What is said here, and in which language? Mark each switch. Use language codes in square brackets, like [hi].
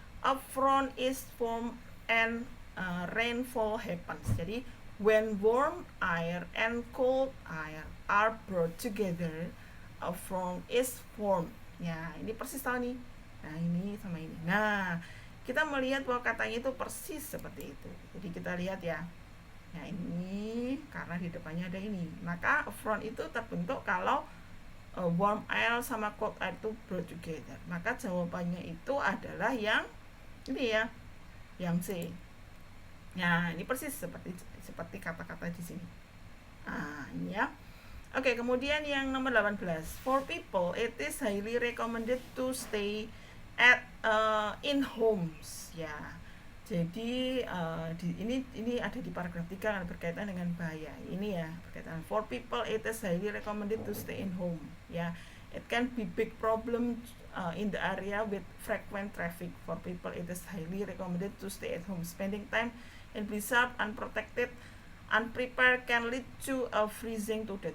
[en] A front is formed and rainfall happens. Jadi when warm air and cold air are brought together, a front is formed ya. [id] Ini persis tahu nih. Nah ini sama ini. Nah kita melihat bahwa katanya itu persis seperti itu. Jadi kita lihat ya. Nah ini karena di depannya ada ini. Maka front itu terbentuk kalau warm air sama cold air itu [en] brought together. [id] Maka jawabannya itu adalah yang ini ya, yang C. Nah ini persis seperti kata-kata di sini. Nah ini ya. Oke, kemudian yang nomor 18. [en] For people, it is highly recommended to stay at in homes ya. [id] Jadi ini ada di paragraf 3 kan, berkaitan dengan bahaya. Ini ya, berkaitan [en] for people it is highly recommended to stay in home ya. It can be big problem in the area with frequent traffic. For people it is highly recommended to stay at home. Spending time in blizzard unprotected, unprepared can lead to a freezing to death.